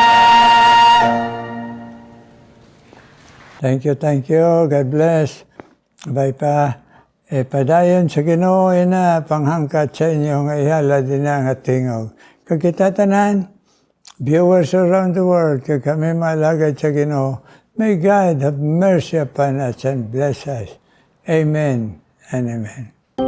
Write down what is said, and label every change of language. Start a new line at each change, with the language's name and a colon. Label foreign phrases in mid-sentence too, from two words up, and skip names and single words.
English: Thank you. God bless.
Hiligaynon: Abay pa, padayon sa Ginoo ina panghangkat sa inyo nga ihala din ang tingog. Kag kita tanan,
English: viewers around the world,
Hiligaynon: kag kami malagad sa Ginoo,
English: may God have mercy upon us and bless us. Amen and amen.